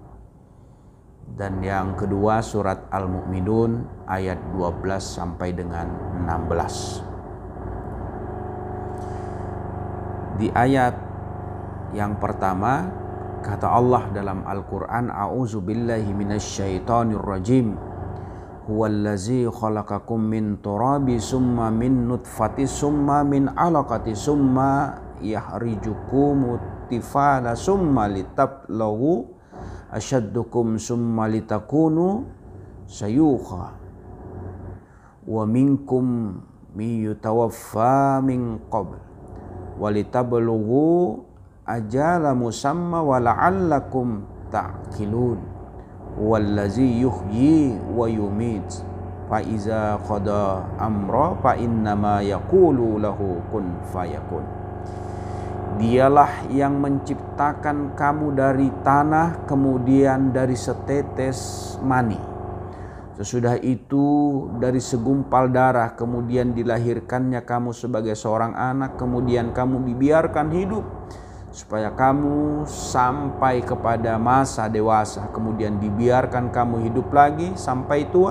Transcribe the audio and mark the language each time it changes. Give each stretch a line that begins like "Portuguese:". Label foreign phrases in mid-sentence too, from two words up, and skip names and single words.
Indonesian: Dan yang kedua surat Al-Mu'minun ayat 12 sampai dengan 16. Di ayat yang pertama kata Allah dalam Al-Quran,
Arabic: أعوذ بالله من الشيطان الرجيم. هو الذي خلقكم من تراب ثم من نطفة ثم من علقة ثم يخرجكم طفلا ثم لتبلغوا أشدكم ثم لتكونوا شيوخا ومنكم من يتوفى من قبل ولتبلغوا أجلا مسمى ولعلكم تعقلون والذي يحيي ويميت فإذا قضى أمرا فإنما يقول له كن فيكون.
Indonesian: Dialah yang menciptakan kamu dari tanah, kemudian dari setetes mani. Sesudah itu dari segumpal darah, kemudian dilahirkannya kamu sebagai seorang anak, kemudian kamu dibiarkan hidup supaya kamu sampai kepada masa dewasa, kemudian dibiarkan kamu hidup lagi sampai tua.